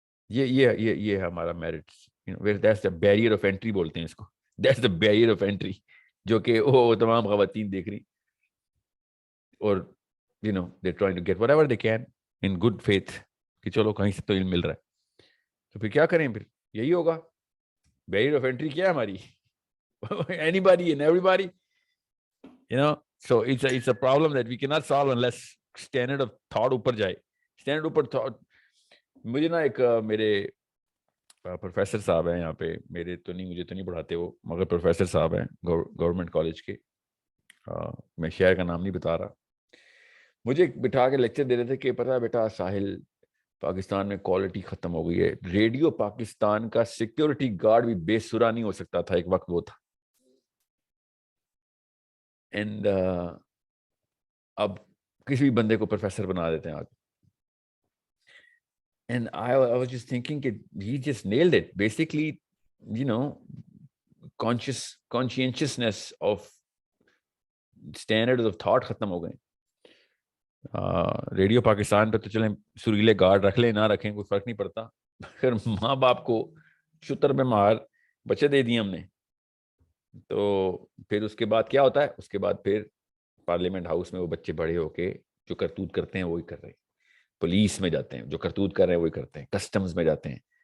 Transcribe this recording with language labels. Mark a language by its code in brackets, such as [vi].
[ur] یہ ہمارا merits, [en] that's the barrier of entry [ur] بولتے ہیں اس کو. [en] That's the barrier of entry [ur] جو کہ وہ تمام خواتین دیکھ رہی اور [en] they're trying to get whatever they can in good faith [ur] کہ چلو کہیں سے تو علم مل رہا ہے. تو پھر کیا کریں؟ پھر یہی ہوگا. [en] barrier of entry [ur] کیا ہے ہماری؟ [en] anybody and everybody, so it's a problem that we cannot solve unless standard of thought [ur] اوپر جائے. اسٹینڈرڈ اوپر مجھے نا ایک میرے پروفیسر صاحب ہیں یہاں پہ, مجھے تو نہیں پڑھاتے وہ, مگر پروفیسر صاحب ہیں گورنمنٹ کالج کے, میں شہر کا نام نہیں بتا رہا, مجھے بٹھا کے لیکچر دے رہے تھے کہ پتہ بیٹا ساحل, پاکستان میں کوالٹی ختم ہو گئی ہے. ریڈیو پاکستان کا سیکیورٹی گارڈ بھی بے سرا نہیں ہو سکتا تھا, ایک وقت وہ تھا. اینڈ اب کسی بھی بندے کو پروفیسر بنا دیتے ہیں آج. [en] And I was just thinking that he just nailed it. Basically, you know, conscientiousness of standards of thought [ur] ختم ہو گئے. ریڈیو پاکستان پہ تو چلیں سریلے گارڈ رکھ لیں نہ رکھیں کوئی فرق نہیں پڑتا, پھر ماں باپ کو شتر میں مار بچے دے دیے ہم نے, تو پھر اس کے بعد کیا ہوتا ہے, اس کے بعد پھر پارلیمنٹ ہاؤس میں وہ بچے بڑے ہو کے جو کرتوت کرتے ہیں وہی کر رہے ہیں, پولیس میں جاتے ہیں جو کرتوت کر رہے ہیں وہی کرتے ہیں, کسٹمز میں جاتے ہیں,